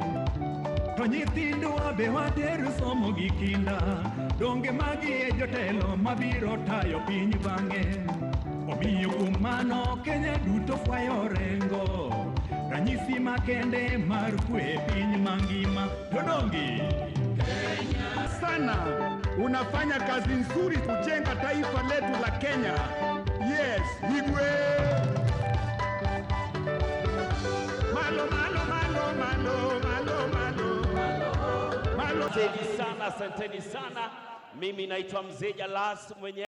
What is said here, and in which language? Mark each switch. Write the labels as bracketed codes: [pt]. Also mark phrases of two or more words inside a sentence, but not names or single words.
[luo] To nyithindwa be water somo gi kinda. Donge magi e jotelo mabiro tayo piny bang'e. Omiyo kuom mano Kenya duto fwayo rengo. Ranyisi makende mar kwe piny mangima. Dodongi [sw] Kenya sana, unafanya kazi nzuri kujenga taifa letu la Kenya. [en] Yes, Igwe. [luo] Malo malo malo malo malo malo malo. [sw] Asanteni sana, asanteni sana. Mimi naitwa Mzee Jalas mwenye